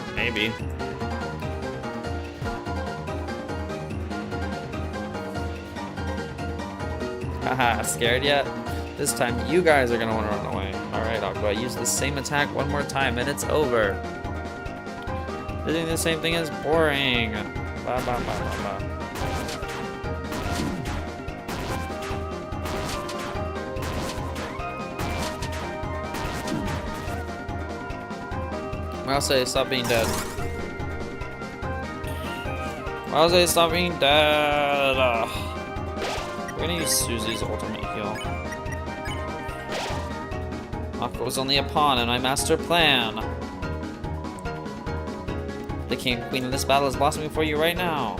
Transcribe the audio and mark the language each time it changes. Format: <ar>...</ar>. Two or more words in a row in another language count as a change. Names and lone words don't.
<en>Maybe. Haha, scared yet? This time you guys are gonna want to run away. Alright, I'll go use the same attack one more time and it's over. Doing the same thing is boring. Ba ba ba ba ba. Ralsei, stop being dead. Ralsei, stop being dead. We're gonna use Susie's ultimate heal. Aqua was only a pawn in my master plan. The king and queen of this battle is blossoming for you right now.</en>